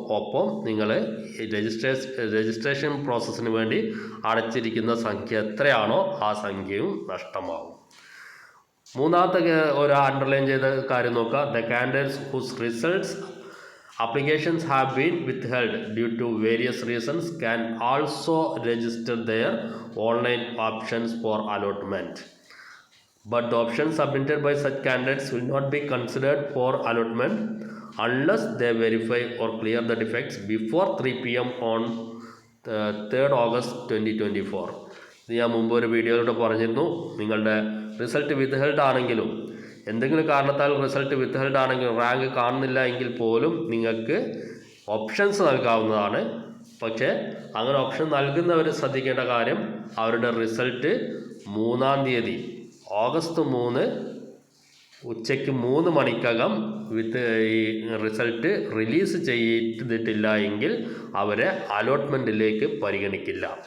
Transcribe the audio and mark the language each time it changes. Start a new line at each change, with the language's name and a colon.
Malayalam: ഒപ്പം നിങ്ങൾ രജിസ്ട്രേഷൻ പ്രോസസ്സിന് വേണ്ടി അടച്ചിരിക്കുന്ന സംഖ്യ എത്രയാണോ ആ സംഖ്യയും നഷ്ടമാവും. മൂന്നാമത്തെ ഒരു അണ്ടർലൈൻ ചെയ്ത കാര്യം നോക്കുക.
English: The candidates whose results applications have been withheld due to various reasons can also register their online options for allotment. But the options submitted by such candidates will not be considered for allotment unless they verify or clear the defects before 3 p.m. on 3rd August 2024.
Malayalam: ഇത് ഞാൻ മുമ്പ് ഒരു വീഡിയോയിലൂടെ പറഞ്ഞിരുന്നു. നിങ്ങളുടെ result withheld ആണെങ്കിലും എന്തെങ്കിലും കാരണത്താൽ റിസൾട്ട് വിത്ത്ഹെൽഡ് ആണെങ്കിലും റാങ്ക് കാണുന്നില്ല എങ്കിൽ പോലും നിങ്ങൾക്ക് ഓപ്ഷൻസ് നൽകാവുന്നതാണ്. പക്ഷേ അങ്ങനെ ഓപ്ഷൻ നൽകുന്നവർ ശ്രദ്ധിക്കേണ്ട കാര്യം, അവരുടെ റിസൾട്ട് 3-ാം തീയതി ഓഗസ്റ്റ് 3 ഉച്ചയ്ക്ക് 3 മണിക്കകം ഈ റിസൾട്ട് റിലീസ് ചെയ്തിട്ടില്ല എങ്കിൽ അവരെ അലോട്ട്മെൻറ്റിലേക്ക് പരിഗണിക്കില്ല.